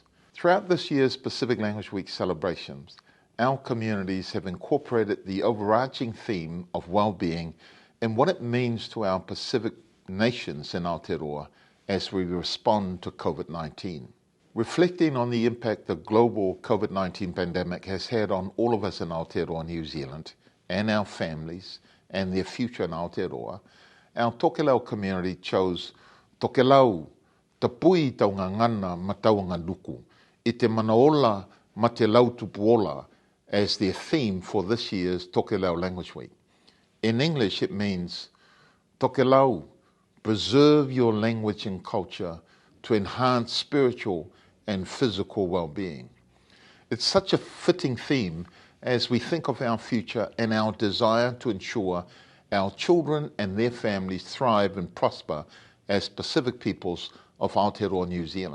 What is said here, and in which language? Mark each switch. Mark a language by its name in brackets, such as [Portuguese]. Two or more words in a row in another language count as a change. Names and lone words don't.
[English] Throughout this year's Pacific Language Week celebrations, our communities have incorporated the overarching theme of well-being and what it means to our Pacific nations in Aotearoa as we respond to COVID-19. Reflecting on the impact the global COVID-19 pandemic has had on all of us in Aotearoa, New Zealand, and our families and their future in Aotearoa, our Tokelau community chose Tokelau, [Tokelau] Tapui taunga ngana ma taunga nuku, I te manaola ma te lautupuola [English] as their theme for this year's Tokelau Language Week. In English, it means Tokelau, preserve your language and culture to enhance spiritual and physical well-being. It's such a fitting theme as we think of our future and our desire to ensure our children and their families thrive and prosper as Pacific peoples of Aotearoa, New Zealand.